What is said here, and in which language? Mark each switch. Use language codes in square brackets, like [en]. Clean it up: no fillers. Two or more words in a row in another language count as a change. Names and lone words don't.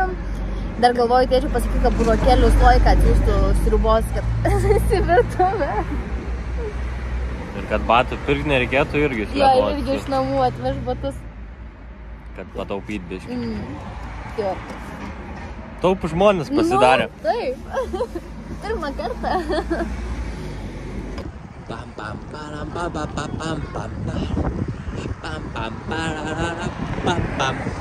[lt] Dar galvoju, tėčiu pasakyti, kad burokėlius loiką atsiųstų sriubos, kad įsivirtume. Ir kad batų pirkti nereikėtų irgi iš Jo, Lietuvos. irgi iš namų atveš batus. Kad pataupyt biškį. Jo. Taupų žmonės pasidarė. Nu, taip. Pirmą kartą. Pam pam param pam pam pam pam pam pam pam pam pam.